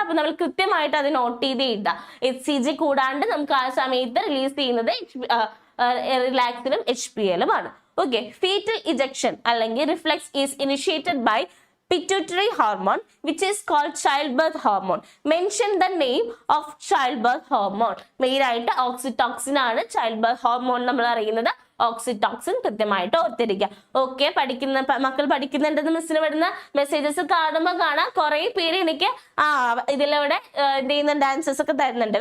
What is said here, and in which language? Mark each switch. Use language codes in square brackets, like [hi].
[ml] അപ്പൊ നമ്മൾ കൃത്യമായിട്ട് അത് നോട്ട് ചെയ്ത് ഇടാം. HCG കൂടാണ്ട് നമുക്ക് ആ സമയത്ത് റിലീസ് ചെയ്യുന്നത് റിലാക്സിനും HPL-ഉം ആണ്. [en] Okay, fetal ejection അല്ലെങ്കിൽ reflex is initiated by pituitary hormone which is called childbirth hormone. Mention the name of childbirth hormone. [ml] Main ആയിട്ട് ഓക്സിറ്റോക്സിൻ ആണ് childbirth hormone നമ്മൾ അറിയുന്നത്. ഓക്സിറ്റോക്സിൻ കൃത്യമായിട്ട് ഓർത്തിരിക്കുക. ഓക്കെ, മക്കൾ പഠിക്കുന്നുണ്ടെന്ന് മിസ്സിന് വരുന്ന മെസ്സേജസ് കാണുമ്പോൾ കാണാം കുറെ പേര് എനിക്ക് ഇതിലൂടെ എന്ത് ചെയ്യുന്നുണ്ട്, ആൻസേഴ്സ് ഒക്കെ തരുന്നുണ്ട്.